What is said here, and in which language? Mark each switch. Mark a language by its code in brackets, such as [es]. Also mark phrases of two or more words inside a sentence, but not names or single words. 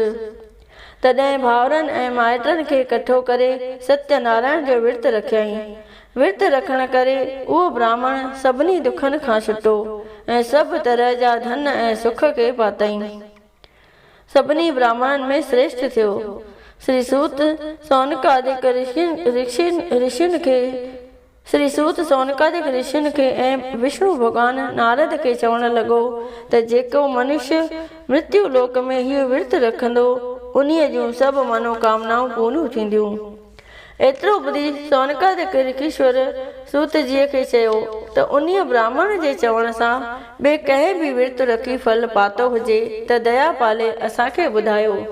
[sd] तॾहिं भाउरनि ऐं माइटनि खे कठो करे सत्यनारायण जो विर्त रखियईं। विर्त रखण करे उहो ब्राह्मण सभिनी दुखनि खां छुटो ऐं सभु तरह जा धन ऐं सुख खे पातईं। सभिनी ब्राह्मणनि में श्रेष्ठ थियो। श्री सूत सौनकादिक ऋषियुनि खे ऐं विष्णु भॻवानु नारद खे चवणु लॻो त जेको मनुष्य मृत्यु लोक में हीउ विर्त रखंदो उन्हीअ जूं सभु मनोकामनाऊं पूरियूं थींदियूं। एतिरो ॿुधी सौनकादिक ऋषीश्वर सूत जीअ खे चयो त उन्हीअ ब्राह्मण जे चवण सां ॿिए कंहिं बि विर्त रखी फल पातो हुजे त दया पाले असांखे ॿुधायो।